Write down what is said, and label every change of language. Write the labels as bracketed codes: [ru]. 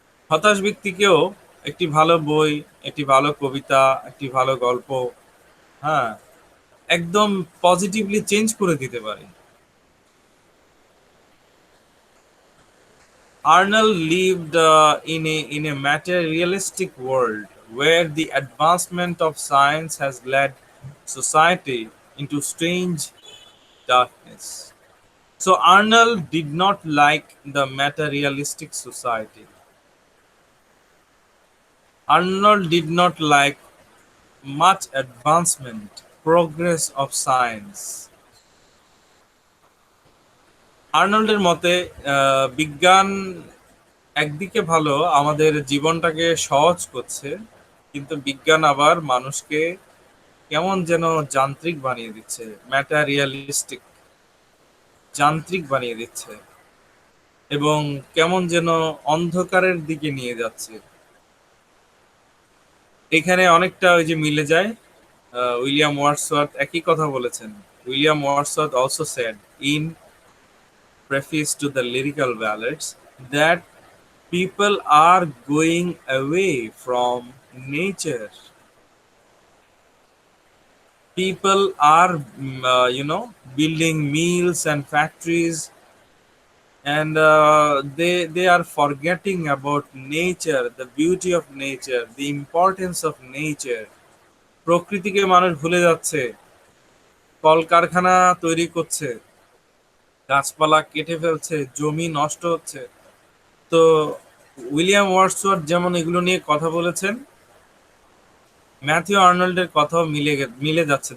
[bn] হতাশ ব্যক্তিকেও একটি ভালো বই, একটি ভালো কবিতা, একটি ভালো গল্প, হ্যাঁ, একদম পজিটিভলি চেঞ্জ করে দিতে পারে। [en] Arnold lived in a materialistic world where the advancement of science has led society into strange darkness. So Arnold did not like the materialistic society. Arnold did not like much advancement, progress of science. [bn] আর্নল্ডের মতে বিজ্ঞান একদিকে ভালো, আমাদের জীবনটাকে সহজ করছে, কিন্তু বিজ্ঞান আবার মানুষকে কেমন যেন যান্ত্রিক বানিয়ে দিচ্ছে, ম্যাটারিয়ালিস্টিক, যান্ত্রিক বানিয়ে দিচ্ছে, এবং কেমন যেন অন্ধকারের দিকে নিয়ে যাচ্ছে। এখানে অনেকটা ওই যে মিলে যায়, উইলিয়াম ওয়ার্ডসওয়ার্থ একই কথা বলেছেন। [en] William Wordsworth also said in preface to the lyrical ballads that people are going away from nature. People are, building mills and factories and they are forgetting about nature, the beauty of nature, the importance of nature. [bn] প্রকৃতিকে মানুষ ভুলে যাচ্ছে, কলকারখানা তৈরি করছে, গাছপালা কেটে ফেলছে, জমি নষ্ট হচ্ছে। তো উইলিয়াম ওয়ার্ডসওয়ার্থ যেমন এগুলো নিয়ে কথা বলেছেন, ম্যাথিউ আর্নল্ডের কথাও মিলে যাচ্ছে।